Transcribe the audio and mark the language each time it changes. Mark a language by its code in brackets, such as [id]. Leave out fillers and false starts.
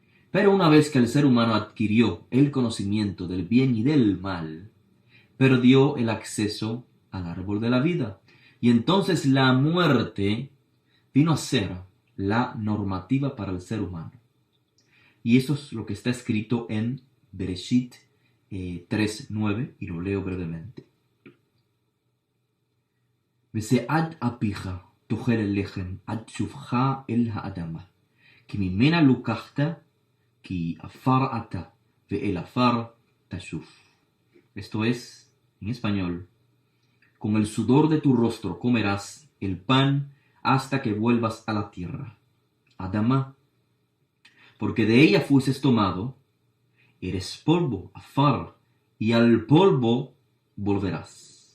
[es] Pero una vez que el ser humano adquirió el conocimiento del bien y del mal, perdió el acceso al árbol de la vida. Y entonces la muerte vino a ser la normativa para el ser humano. Y eso es lo que está escrito en Bereshit 3:9, y lo leo brevemente. [he] ושעד אפיך תאכל הלחם עד שובך אל האדמה, כי ממנה לוקחת, כי עפר אתה, ואל עפר תשוב. [es] Esto es, en español, con el sudor de tu rostro comerás el pan hasta que vuelvas a la tierra, Adama, porque de ella fueses tomado, eres polvo, afar, y al polvo volverás.